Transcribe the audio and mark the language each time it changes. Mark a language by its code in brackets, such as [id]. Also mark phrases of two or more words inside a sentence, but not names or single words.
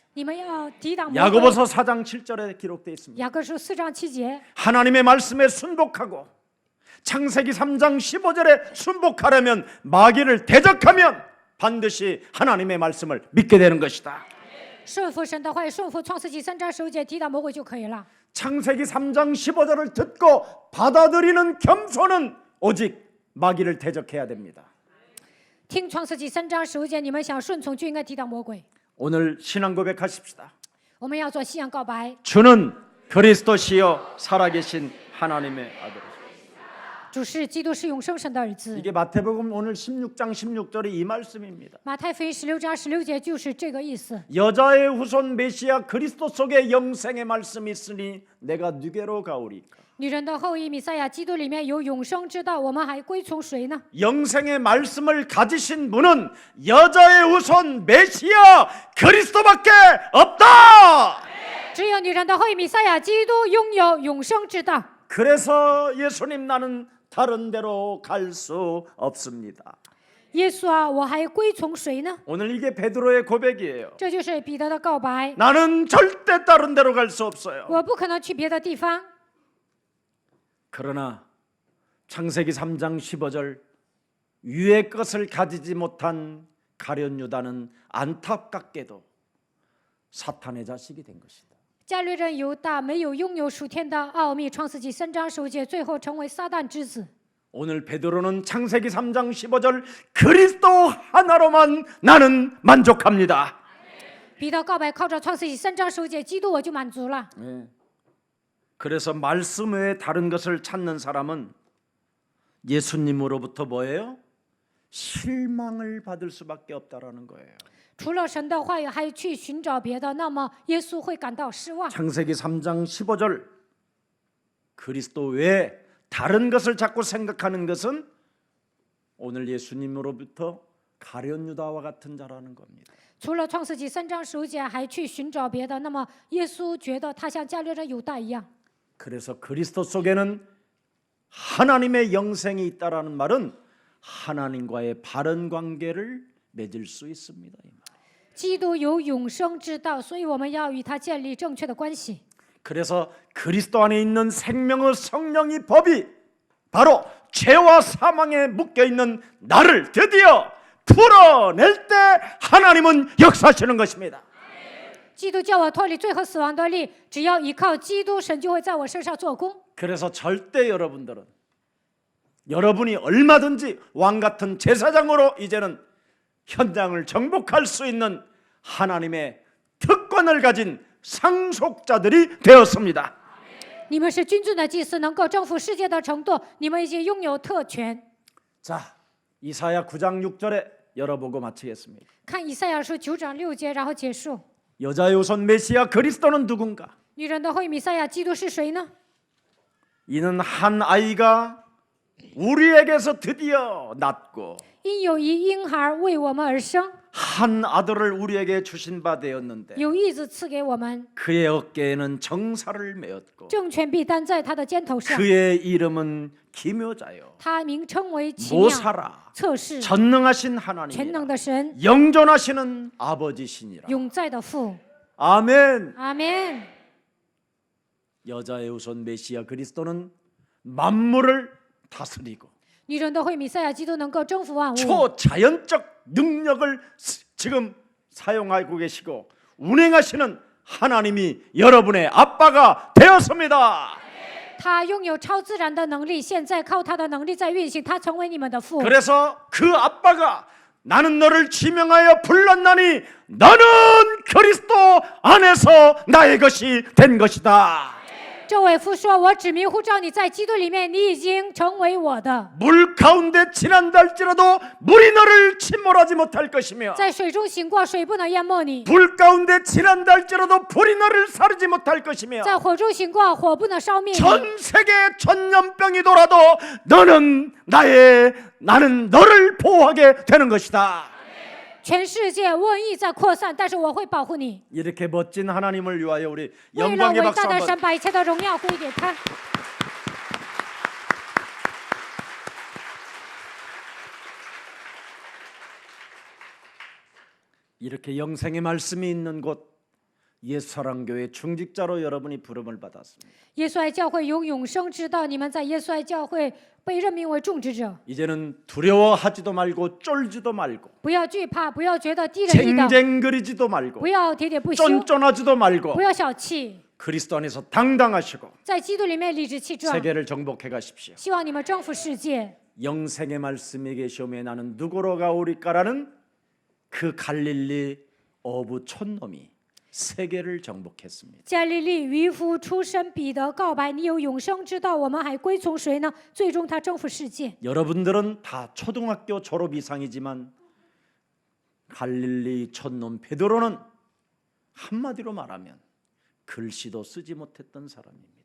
[zh] 你们要抵挡魔鬼。 [ko] 야고보서 4장 7절에 기록되어 있습니다. [zh] 雅各书4章7节， [ko] 하나님의 말씀에 순복하고 창세기 3장 15절에 순복하려면 마귀를 대적하면 반드시 하나님의 말씀을 믿게 되는 것이다. [zh] 顺服神的话语，顺服创世纪3章15节，抵挡魔鬼就可以了。 [ko] 창세기 3장 15절을 듣고 받아들이는 겸손은 오직 마귀를 대적해야 됩니다. [zh] 听创世纪3章15节，你们想顺从就应该抵挡魔鬼。 [ko] 오늘 신앙 고백하십시다. [zh] 我们要做信仰告白， [ko] 주는 그리스도시요 살아계신 하나님의 아들. [zh] 主是基督，是永生神的儿子。 [ko] 이게 마태복음 오늘 16장 16절이 이 말씀입니다. [zh] 马太福音16章16节就是这个意思。 [ko] 여자의 후손 메시아 그리스도 속에 영생의 말씀이 있으니 내가 누게로 가오리까. [zh] 女人的后裔弥赛亚基督里面有永生之道，我们还归从谁呢？ [ko] 영생의 말씀을 가지신 분은 여자의 후손 메시아 그리스도밖에 없다. [zh] 只有女人的后裔弥赛亚基督拥有永生之道。 [ko] 그래서 예수님 나는 다른 데로 갈 수 없습니다. [zh] 耶稣啊，我还归从谁呢？ [ko] 오늘 이게 베드로의 고백이에요. [zh] 这就是彼得的告白。 [ko] 나는 절대 다른 데로 갈 수 없어요. [zh] 我不可能去别的地方。 [ko] 그러나 창세기 3장 15절 위의 것을 가지지 못한 가룟 유다는 안타깝게도 사탄의 자식이 된 것이다. [zh] 加略人犹大没有拥有属天的奥秘，创世纪3章15节，最后成为撒旦之子。 [ko] 오늘 베드로는 창세기 3장 15절 그리스도 하나로만 나는 만족합니다. [zh] 彼得告白靠着创世纪3章15节，基督我就满足了。 [ko] 그래서 말씀 외에 다른 것을 찾는 사람은 예수님으로부터 뭐예요? 실망을 받을 수밖에 없다라는 거예요. [zh] 除了神的话语，还去寻找别的，那么耶稣会感到失望。 [ko] 창세기 3장 15절 그리스도 외에 다른 것을 자꾸 생각하는 것은 오늘 예수님으로부터 가룟 유다와 같은 자라는 겁니다. [zh] 除了创世纪3章15节，还去寻找别的，那么耶稣觉得他像加略人犹大一样。 [ko] 그래서 그리스도 속에는 하나님의 영생이 있다라는 말은 하나님과의 바른 관계를 맺을 수 있습니다. [zh] 基督有永生之道，所以我们要与他建立正确的关系。 [ko] 그래서 그리스도 안에 있는 생명의 성령이 법이 바로 죄와 사망에 묶여 있는 나를 드디어 풀어낼 때 하나님은 역사하시는 것입니다. [zh] 基督叫我脱离罪和死亡的力，只要依靠基督，神就会在我身上做工。 [ko] 그래서 절대 여러분들은 여러분이 얼마든지 왕 같은 제사장으로 이제는 현장을 정복할 수 있는 하나님의 특권을 가진 상속자들이 되었습니다. [zh] 你们是君尊的祭司，能够征服世界的程度，你们已经拥有特权。 [ko] 자, 이사야 9장 6절에 열어보고 마치겠습니다. [zh] 看以赛亚书9章6节，然后结束。 [ko] 여자의 후손 메시아 그리스도는 누군가? [zh] 女人的后裔弥赛亚基督是谁呢？ [ko] 이는 한 아이가 우리에게서 드디어 낳고 [zh] 因有一婴孩为我们而生， [ko] 한 아들을 우리에게 주신 바 되었는데 [zh] 有义子赐给我们， [ko] 그의 어깨에는 정사를 메었고 [zh] 政权必担在他的肩头上。 [ko] 그의 이름은 기묘자요 [zh] 他名称为奇妙、 [ko] 모사라 [zh] 测试、 [ko] 전능하신 [zh] 全 [ko] 하나님이라 [zh] 能的神、 [ko] 영존하시는 아버지시니라. [zh] 永在的父。 [ko] 아멘. [zh] 阿门。 [ko] 여자의 후손 메시아 그리스도는 만물을 다스리고 [zh] 女人的会弥赛亚基督能够征服万物， [ko] 초자연적 능력을 지금 사용하고 계시고 운행하시는 하나님이 여러분의 아빠가 되었습니다. [zh] 他拥有超自然的能力，现在靠他的能力在运行，他成为你们的父。 [ko] 그래서 그 아빠가 나는 너를 지명하여 불렀나니 너는 그리스도 안에서 나의 것이 된 것이다. [zh] 这位父说：“我指名呼召你，在基督里面，你已经成为我的。 [ko] 물 가운데 지난다 할지라도 물이 너를 침몰하지 못할 것이며 [zh] 在水中行过，水不能淹没你； [ko] 불 가운데 지난다 할지라도 불이 너를 사르지 못할 것이며 [zh] 在火中行过，火不能烧灭你。 [ko] 전 세계 전염병이 돌아도 나는 너를 보호하게 되는 것이다. [zh] 全世界瘟疫在扩散，但是我会保护你。 [ko] 이렇게 멋진 하나님을 위하여 우리 [zh] 为了 [ko] 영광의 [zh] 伟 [ko] 박수 [zh] 大的 [ko] 한번. [zh] 神，把一切的荣耀归给他。 [ko] 이렇게 영생의 말씀이 있는 곳 옛사랑교회 중직자로 여러분이 부름을 받았습니다. [zh] 耶稣爱教会有永生之道，你们在耶稣爱教会被任命为种植者， [ko] 이제는 두려워하지도 말고 쫄지도 말고 [zh] 不要惧怕，不要觉得低人一等， [ko] 쟁쟁거리지도 말고 [zh] 不要喋喋不休， [ko] 쫀쫀하지도 말고 [zh] 不要小气， [ko] 그리스도 안에서 당당하시고 [zh] 在基督里面理直气壮。 [ko] 세계를 정복해 가십시오. [zh] 希望你们征服世界。 [ko] 영생의 말씀이 계시오매 나는 누구로 가오리까라는 그 갈릴리 어부 촌놈이 세계를 정복했습니다. [zh] 加利利渔夫出身彼得告白：“你有永生之道，我们还归从谁呢？” 最终他征服世界。 [ko] 여러분들은 다 초등학교 졸업 이상이지만 갈릴리 촌놈 베드로는 한마디로 말하면 글씨도 쓰지 못했던 사람입니다.